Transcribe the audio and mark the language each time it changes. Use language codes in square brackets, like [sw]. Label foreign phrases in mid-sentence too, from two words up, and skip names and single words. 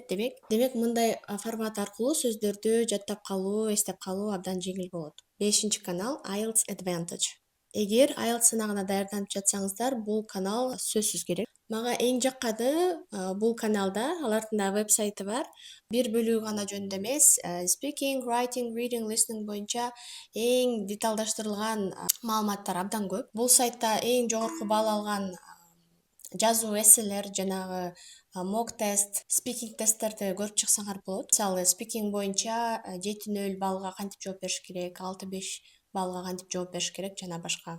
[ky] Демек мындай формат аркылуу сөздөрдү жаттап калуу, эстеп калуу абдан жеңил болот. Бешинчи канал IELTS Advantage. Эгер IELTS сынагына даярданып жатсаңыздар, бул канал сөзсүз керек. Мага эң жакканы бул каналда алардын да вебсайты бар. Бир бөлүгү гана жөнүндө эмес, [en] speaking, writing, reading, listening [ky] боюнча эң деталдаштырылган маалыматтар абдан көп. Бул сайтта эң жогорку балл алган жазуу эсселер, жанагы mock тест, speaking тесттерди көрүп чыксаңар болот. Мисалы, speaking боюнча 7-0 баллга кантип жооп бериш керек, 6-5 баллга кантип жооп бериш керек жана башка.